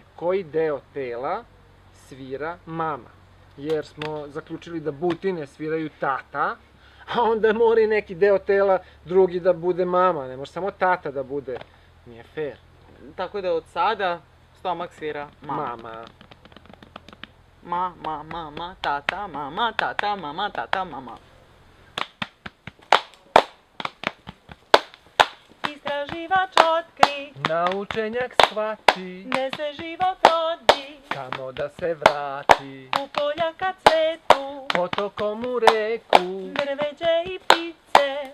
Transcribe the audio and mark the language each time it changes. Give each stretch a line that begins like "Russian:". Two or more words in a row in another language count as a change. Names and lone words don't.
Serbian: Koji deo tela svira mama? Jer smo zaključili da butine sviraju tata, a onda mora i neki deo tela drugi da bude mama. Ne može samo tata da bude. Nije fair. Tako da od sada stomak svira mama. Mama. Mama, tata, mama, tata, mama, tata, mama. Istraživač otkri, naučenjak shvati, gde se život rodi, samo da se vrati, u poljaka cvetu, potokom u reku, drveđe i ptice,